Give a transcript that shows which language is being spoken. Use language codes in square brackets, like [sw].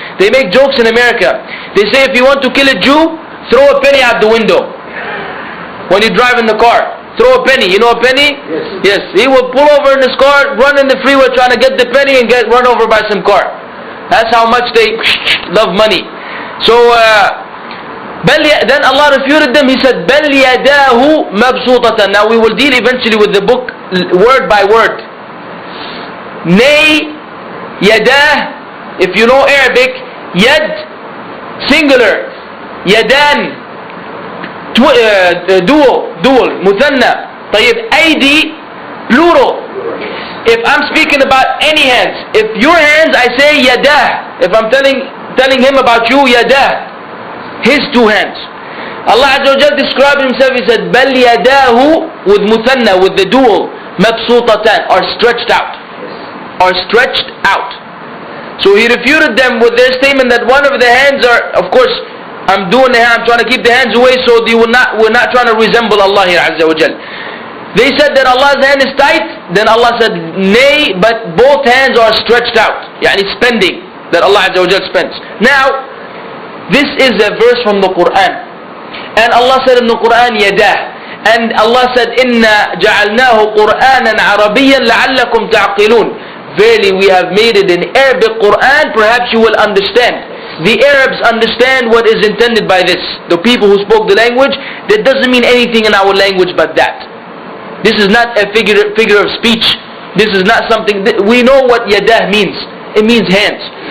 [en] They make jokes in America. They say if you want to kill a Jew, throw a penny out the window. When you drive in the car, throw a penny. You know a penny? Yes. He will pull over in his car, run in the freeway trying to get the penny and get run over by some car. That's how much they love money. So then Allah refuted them. He said, [ar] بَلْ يَدَاهُ مَبْسُوطَةً. [en] Now we will deal eventually with the book word by word. Nay, yadah, if you know Arabic, yad, singular, yadan, dual, muthanna. [ar] طيب, [en] aidi, plural. If I'm speaking about any hands, if your hands, I say yadah. If I'm telling him about you, yadah, his two hands. Allah Azza wa Jal described Himself, He said, [ar] بَلْ يَدَاهُ [en] with muthanna, with the dual, [ar] مَبْسُوطَةً, [en] are stretched out. Are stretched out. So He refuted them with their statement that one of the hands are, of course, I'm doing the hand, I'm trying to keep the hands away so we're not trying to resemble Allah here Azza wa Jal. They said that Allah's hand is tight, then Allah said, nay, but both hands are stretched out. Yani spending, that Allah Azza wa Jal spends. Now, this is a verse from the Quran. And Allah said in the Quran, yadah. And Allah said, [ar] إِنَّا جَعَلْنَاهُ قُرْآنًا عَرَبِيًّا لَعَلَّكُمْ تَعْقِلُونَ. [en] Verily we have made it in Arabic Quran, perhaps you will understand. The Arabs understand what is intended by this. The people who spoke the language, that doesn't mean anything in our language but that. This is not a figure of speech. This is not something, we know what yadah means. It means hands.